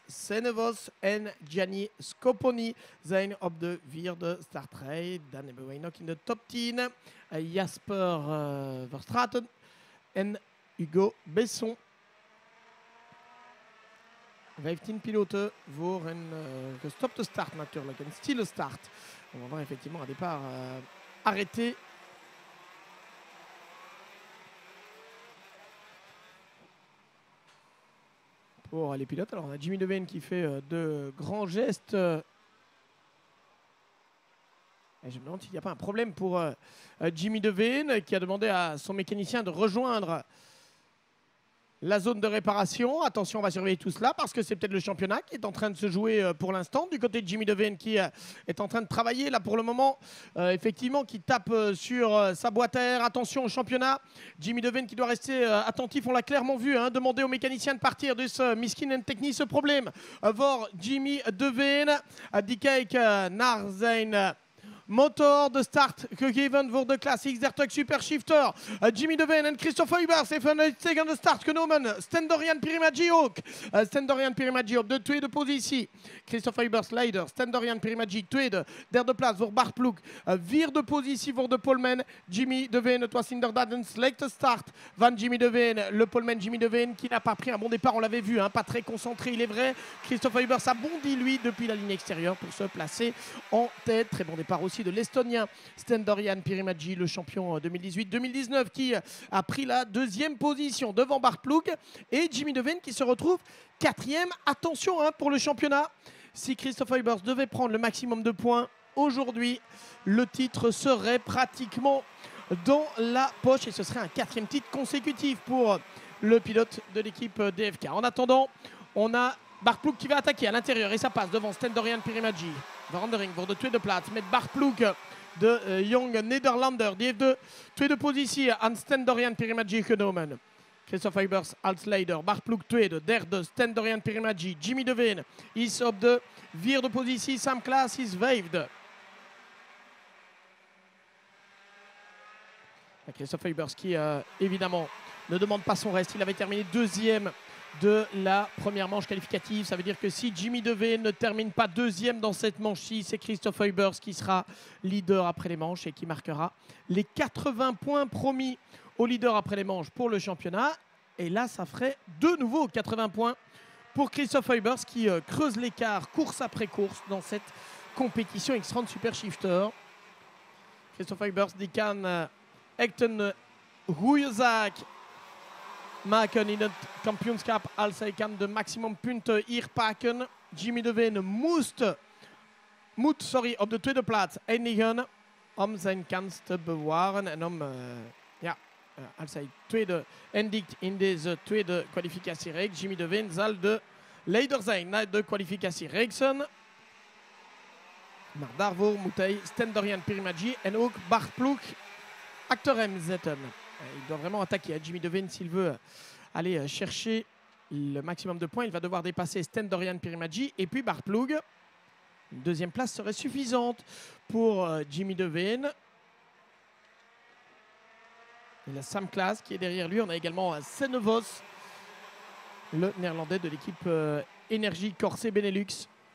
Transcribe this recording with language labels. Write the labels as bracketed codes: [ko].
[nl] Senevos en Gianni Scoponi zijn op de vierde startrij. Dan hebben wij nog in de top 10 Jasper Verstraeten en Hugo Besson. 15 piloten voor een gestopte start natuurlijk, een stille start. [fr] On va voir effectivement un départ arrêté. Pour les pilotes. Alors on a Jimmy De Veen qui fait de grands gestes. Et je me demande s'il n'y a pas un problème pour Jimmy De Veen qui a demandé à son mécanicien de rejoindre la zone de réparation. Attention, on va surveiller tout cela parce que c'est peut-être le championnat qui est en train de se jouer pour l'instant. Du côté de Jimmy De Veen qui est en train de travailler là pour le moment, effectivement, qui tape sur sa boîte à air. Attention au championnat. Jimmy De Veen qui doit rester attentif, on l'a clairement vu, hein, demander au mécanicien de partir de ce miskin en technique ce problème. [nl] Voor Jimmy De Veen, die kijken naar zijn motor de start gegeven voor de Classics 30 Super Shifter. Jimmy De Veen en Christophe Huybers heeft een uitstekende start genomen. Sten-Dorian Pirimaggi ook. Sten-Dorian Pirimaggi op de tweede positie. Christophe Huybers leider. Sten-Dorian Pirimaggi tweede. Derde plaats voor Bart Ploeg. Vierde positie voor de poleman Jimmy De Veen. Het was inderdaad een slechte start van Jimmy De Veen. [fr] Le poleman Jimmy De Veen qui n'a pas pris un bon départ, on l'avait vu, hein, pas très concentré, il est vrai. Christophe Huybers a bondi lui depuis la ligne extérieure pour se placer en tête. Très bon départ aussi de l'Estonien Sten-Dorian Pirimaggi, le champion 2018-2019 qui a pris la deuxième position devant Bart Ploeg et Jimmy De Veen qui se retrouve quatrième. Attention hein, pour le championnat, si Christophe Huybers devait prendre le maximum de points aujourd'hui, le titre serait pratiquement dans la poche et ce serait un quatrième titre consécutif pour le pilote de l'équipe DFK. En attendant, on a Bart Ploeg qui va attaquer à l'intérieur et ça passe devant Sten-Dorian Pirimaggi. [nl] Verandering voor de tweede plaats met Bart Ploeg, de jonge Nederlander. Die heeft de tweede positie aan Sten-Dorian Pirimaggi genomen. Christophe Huybers als leider. Bart Ploeg tweede. Derde Sten-Dorian Pirimaggi. Jimmy De Veen is op de vierde positie. Sam Klaas is vijfde. [fr] Christophe Huybers qui évidemment ne demande pas son reste. Il avait terminé deuxième de la première manche qualificative. Ça veut dire que si Jimmy De Veen ne termine pas deuxième dans cette manche-ci, c'est Christophe Huybers qui sera leader après les manches et qui marquera les 80 points promis au leader après les manches pour le championnat. Et là, ça ferait de nouveau 80 points pour Christophe Huybers qui creuse l'écart course après course dans cette compétition X30 Super Shifter. [nl] Christophe Huybers die kan echt een goede zaak maken in het kampioenschap als hij kan de maximum punten hier pakken. Jimmy De Veen moet op de tweede plaats eindigen om zijn kans te bewaren en om als hij tweede eindigt in deze tweede kwalificatiereeks, Jimmy De Veen zal de leider zijn na de kwalificatiereeksen. Maar daarvoor moet hij Sten-Dorian Pirimaggi en ook Bart Ploeg achter hem zetten. [fr] Il doit vraiment attaquer Jimmy De Veen s'il veut aller chercher le maximum de points. Il va devoir dépasser Sten-Dorian Pirimaggi et puis Bart Ploeg. Une deuxième place serait suffisante pour Jimmy De Veen. Il a Sam Klaas qui est derrière lui. On a également Senevos, le néerlandais de l'équipe Énergie Corse Benelux.